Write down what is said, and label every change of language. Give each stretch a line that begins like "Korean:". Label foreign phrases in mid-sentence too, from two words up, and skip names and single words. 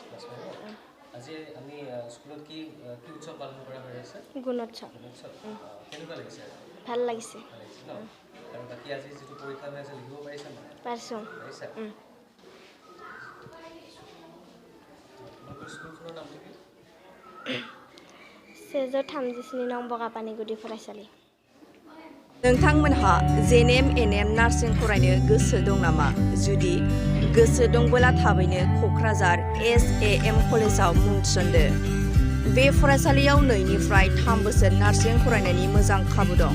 Assamese: আজি আমি স্কুলত কি উৎসৱ পালন কৰা হৈ আছে? গুণোৎসৱ। কেনেকুৱা লাগিছে? ভাল লাগিছে। আৰু বাকী আজি যিটো পৰীক্ষা হৈ আছে লিখিব পাৰিছা নে? পাৰিছোঁ। স্কুলখনৰ নাম কি?
Bodo: सेजौ 32 नं बगापानि गुदि फरायसालि। नोंथांमोनहा NBNN नार्सिं फरायनो गोसो दं नामा? जुदि गोसो दंबोला थाबैनो क'क्राझार SAM कलेजाव मुं थिसनदो। बे फरायसालियाव 2 निफ्राय 3 बोसोर नार्सिं फरायनायनि मोजां खाबु दं।